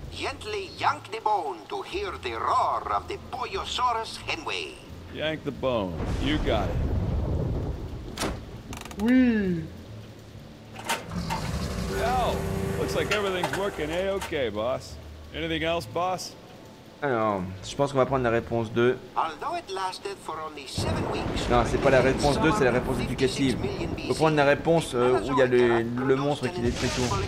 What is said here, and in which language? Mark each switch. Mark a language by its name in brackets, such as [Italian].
[English] Gently yank the bone to hear the roar of the Pollosaurus henway. Yank the bone. You got it. [French] Oui. [English] Yo, looks like everything's working A-okay, boss. Anything else, boss? [French] Alors, je pense qu'on va prendre la réponse 2. [English] Although it lasted for only 7 weeks. [French] Non, c'est pas la réponse 2, c'est la réponse éducative. Faut prendre la réponse où il y a le monstre qui détruit tout.